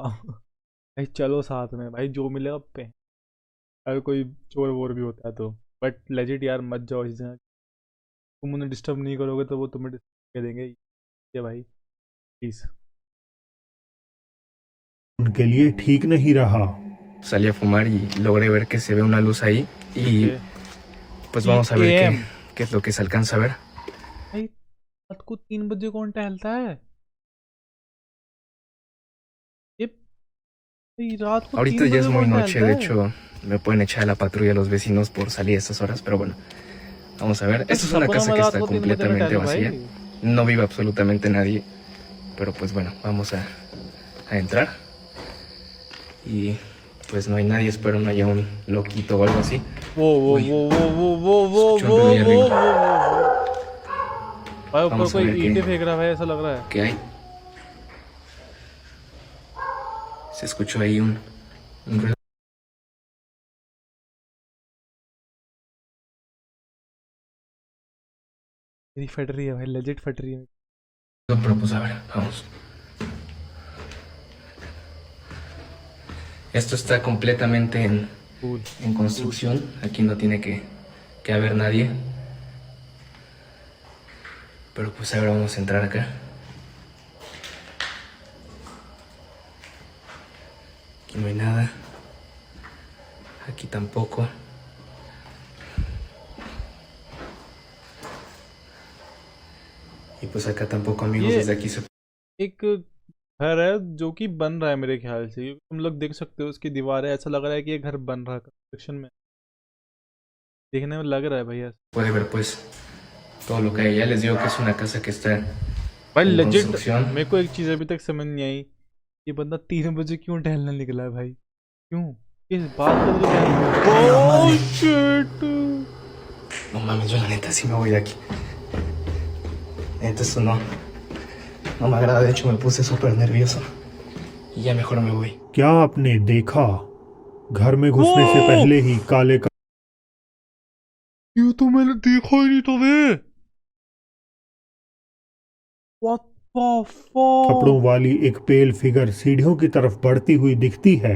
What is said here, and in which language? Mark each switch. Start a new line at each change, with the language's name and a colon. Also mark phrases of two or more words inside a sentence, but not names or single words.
Hindi: भाई चलो साथ में भाई, जो मिलेगा पे। अगर कोई चोर वोर भी होता है तो।
English: but legit
Hindi: यार मत जाओ इस जगह। तुम उन्हें डिस्टर्ब नहीं करोगे तो वो तुम्हें डिस्टर्ब कर देंगे ये भाई, प्लीज। उनके लिए ठीक नहीं रहा।
Spanish: Salí a fumar y logré ver que se ve una luz ahí y
Hindi: ओके।
Spanish: pues 3 vamos a ver qué, AM qué es lo que se alcanza a ver.
Hindi: भाई, रात को 3 बजे कौन टहलता है ये भाई, रात को
Spanish: Ahorita
Hindi: तीन
Spanish: ya es
Hindi: बजे
Spanish: muy
Hindi: कौन
Spanish: noche,
Hindi: टहलता
Spanish: de
Hindi: है।
Spanish: hecho me pueden echar a la patrulla los vecinos por salir a estas horas, pero bueno, vamos a ver.
Hindi: मैं
Spanish: Esta es una
Hindi: सपनों
Spanish: casa
Hindi: में
Spanish: que
Hindi: रात
Spanish: está
Hindi: को 3 बजे में
Spanish: completamente
Hindi: टहलूं
Spanish: vacía,
Hindi: भाई।
Spanish: no vive absolutamente nadie, pero pues bueno, vamos a entrar y pues no hay nadie, espero no haya un loquito o algo así.
Hindi: वो वो
Spanish: Uy,
Hindi: वो वो वो वो वो
Spanish: escucho un
Hindi: वो
Spanish: ruido ahí
Hindi: वो
Spanish: arriba.
Hindi: वो भाई, ऊपर
Spanish: Vamos a
Hindi: कोई
Spanish: ver
Hindi: ईंटें फेंक रहा है भाई, ऐसा लग रहा है।
Spanish: qué hay. Se escuchó ahí un ruido.
Hindi: मेरी फट रही है भाई, लेजिट फट रही है।
Spanish: Pero pues a ver, vamos. Esto está completamente
Hindi: कूल।
Spanish: en construcción. Aquí no tiene que haber nadie. Pero pues ahora vamos a entrar acá. Aquí no hay nada. Aquí tampoco. Y pues acá tampoco, amigos.
Hindi: ये
Spanish: Desde aquí se...
Hindi: एक घर है जो कि बन रहा है मेरे ख्याल से, क्योंकि तुम लोग देख सकते हो उसकी दीवारें, ऐसा लग रहा है कि ये घर बन रहा है कंस्ट्रक्शन में। देखने में लग रहा है भैया।
Spanish: puede ver pues todo lo que hay. Ya les digo que es una casa que está
Hindi: भाई
Spanish: en
Hindi: लेजिट,
Spanish: construcción.
Hindi: मेरे को एक चीज़ अभी तक समझ नहीं आई। ये बंदा 3 बजे क्यों टहलने निकला है भाई, क्यों, किस बात का तो
Spanish: ¡Ay, la
Hindi: ओह
Spanish: madre!
Hindi: शिट।
Spanish: No mames, yo la neta sí me voy de aquí. Neta, esto no, no me agrada. De hecho, me puse súper nervioso. Y ya mejor me voy.
Hindi: क्या आपने देखा? घर में घुसने से वो पहले ही काले ये तो मैंने देखा ही नहीं था वे।
English: what the
Hindi: कपड़ों
English: फक।
Hindi: वाली एक
English: pale figure
Hindi: सीढ़ियों की तरफ बढ़ती हुई दिखती है।